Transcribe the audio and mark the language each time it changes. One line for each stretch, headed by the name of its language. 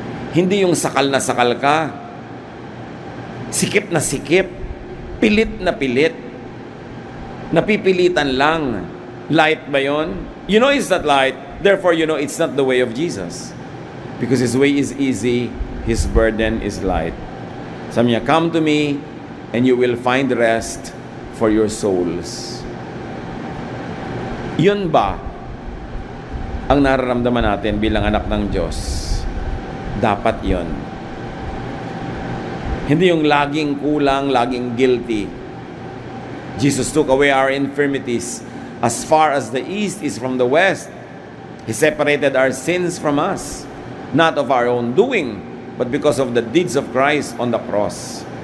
Filipino: Hindi yung sakal na sakal ka, sikip na sikip, pilit na pilit, napipilitan lang. Light ba yun?
English: You know it's not light, therefore you know it's not the way of Jesus. Because His way is easy, His burden is light.
Filipino: Sabi niya,
English: "Come to me, and you will find rest for your souls."
Filipino: Yun ba ang nararamdaman natin bilang anak ng Diyos? Dapat yun. Hindi yung laging kulang, laging guilty.
English: Jesus took away our infirmities as far as the east is from the west. He separated our sins from us, not of our own doing, but because of the deeds of Christ on the cross.